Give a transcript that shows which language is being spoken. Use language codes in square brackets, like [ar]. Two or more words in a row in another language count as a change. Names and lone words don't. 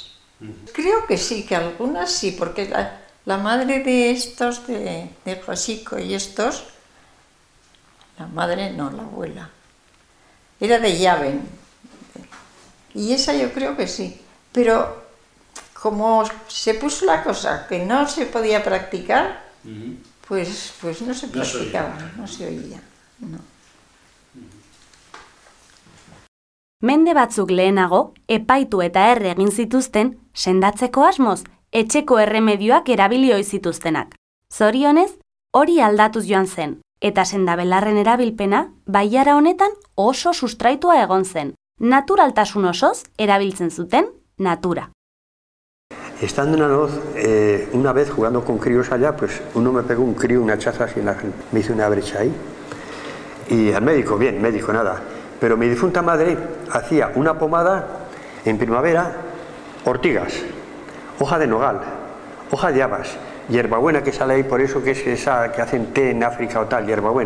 [es] Creo que sí, que algunas sí, porque la madre de estos, de Josico y estos, la madre no, la abuela, era de Llaven, y esa yo creo que sí, pero como se puso la cosa que no se podía practicar, pues no se practicaba, no se oía, no. [eu] Mende batzuk lehenago, epaitu eta erre egin zituzten, sendatzeko asmoz, etxeko erremedioak erabili ohi zituztenak. Zorionez, hori aldatuz joan zen. Eta sendabelarren erabilpena, baiara honetan oso sustraitua egon zen. Naturaltasun osoz erabiltzen zuten natura. [es] Estando en Anoz, una vez jugando con críos allá, pues uno me pegó un crío, una chaza así, me hizo una brecha ahí. Y al médico, bien, médico, nada. Pero mi difunta madre hacía una pomada en primavera, ortigas, hoja de nogal, hoja de habas, hierbabuena que sale ahí, por eso que es esa que hacen té en África o tal, hierbabuena.